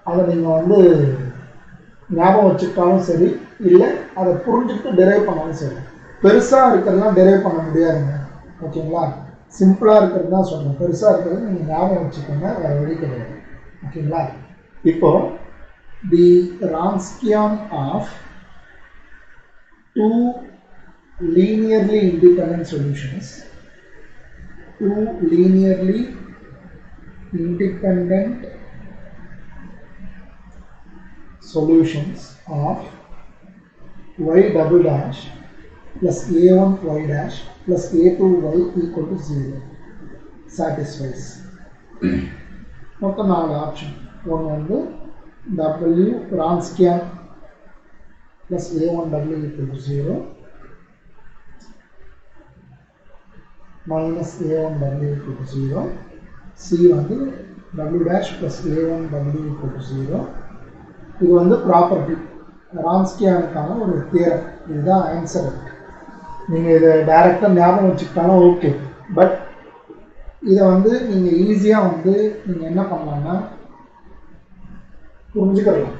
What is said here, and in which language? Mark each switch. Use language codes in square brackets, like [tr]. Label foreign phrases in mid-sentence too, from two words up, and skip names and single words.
[ta] அதை நீங்கள் வந்து ஞாபகம் வச்சுக்கிட்டாலும் சரி, இல்லை அதை புரிஞ்சுக்கிட்டு டெரைவ் பண்ணாலும் சரி. பெருசாக இருக்கிறதுலாம் டெரைவ் பண்ண முடியாதுங்க. ஓகேங்களா? சிம்பிளாக இருக்கிறது தான் சொல்கிறேன். பெருசாக இருக்கிறது நீங்கள் ஞாபகம் வச்சுக்கோங்க, வேறு வழி கிடையாது. ஓகேங்களா? இப்போ [en] the Wronskian of two linearly independent solutions, two linearly independent solutions of y double dash plus a1 y dash plus a2 y equal to 0 satisfies. [ta] மொத்தம் 4 ஆப்ஷன். ஒன்று வந்து [en] w Wronskian plus a1w equal to 0 minus a1w equal to 0. C வந்து w dash plus a1w equal to 0. [ta] இது வந்து ப்ராப்பர்ட்டி, ரான்ஸ்கியானுக்கான ஒரு தியரம். இதுதான் ஆன்சர். நீங்கள் இதை டைரெக்டாக ஞாபகம் வச்சுக்கிட்டாலும் ஓகே. பட் இதை வந்து நீங்கள் ஈஸியாக வந்து நீங்கள் என்ன பண்ணலாம்னா புரிஞ்சுக்கலாம்.